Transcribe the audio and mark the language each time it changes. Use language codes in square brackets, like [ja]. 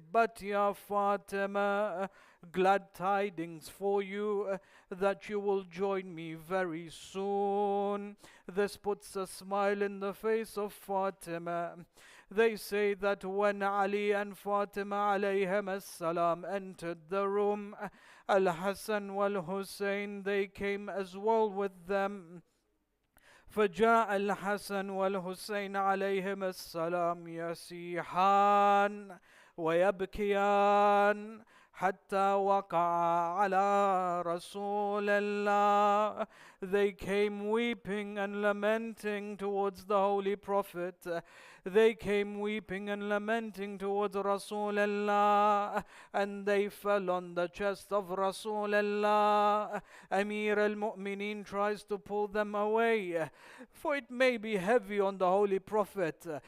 [en] But Ya Fatima, glad tidings for you that you will join me very soon. This puts a smile in the face of Fatima. They say that when Ali and Fatima alayhim as-salam entered the room, Al-Hasan wal-Husayn, they came as well with them. [ar] فجاء الحسن والحسين عليهم السلام يسيحان ويبكيان حتى وقع على رسول الله. [en] They came weeping and lamenting towards the Holy Prophet. They came weeping and lamenting towards Rasulullah, and they fell on the chest of Rasulullah. Amir al-Mu'mineen tries to pull them away, for it may be heavy on the Holy Prophet.